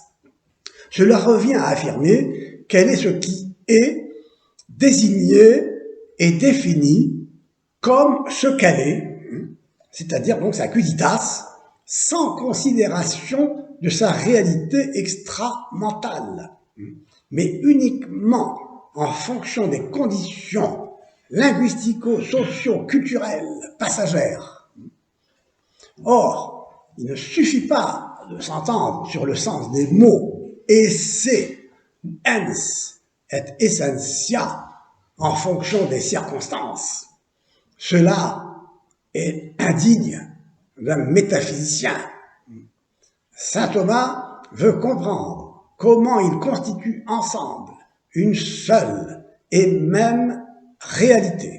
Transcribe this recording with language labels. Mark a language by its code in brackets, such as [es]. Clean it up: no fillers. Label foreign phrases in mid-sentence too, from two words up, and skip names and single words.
[fr] Cela revient à affirmer qu'elle est ce qui est désigné et défini comme ce qu'elle est, c'est-à-dire donc sa cuiditas, sans considération de sa réalité extra-mentale, mais uniquement en fonction des conditions linguistico-socio-culturelles passagères. Or, il ne suffit pas de s'entendre sur le sens des mots [la] esse, ens et essentia [fr] en fonction des circonstances. Cela est indigne d'un métaphysicien. Saint Thomas veut comprendre comment ils constituent ensemble une seule et même réalité.